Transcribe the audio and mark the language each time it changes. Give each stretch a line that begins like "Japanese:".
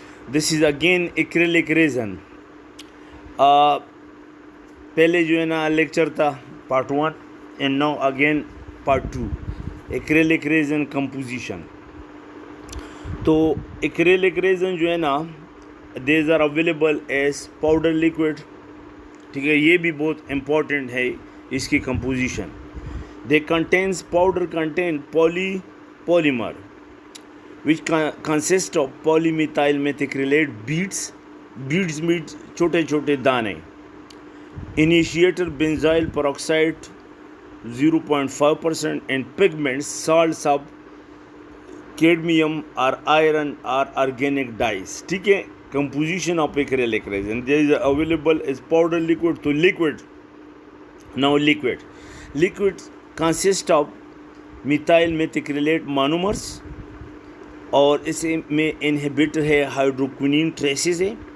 English: This is again acrylic resin.
Hindi: पहले जो है ना लेक्चर था part 1
English: And now again part 2 acrylic resin composition.
Hindi: तो एक्रेलिक रेजन जो है ना
English: These are available as powder liquid.
Hindi: ठीक है, ये भी बहुत इम्पॉर्टेंट है इसकी composition.
English: they contains powder contain polymer which consist of polymethyl methacrylate beads means
Hindi: छोटे छोटे दाने.
English: Initiator benzyl peroxide 0.5% and pigments salts of cadmium or iron or organic dyes.
Hindi: ठीक है,
English: composition of acrylic resin there is available as powder liquid to liquid. Now liquid consist of
Hindi: methyl मेथिक्रिलेट monomers और इसे में inhibitor है हाइड्रोक्विनिन traces है.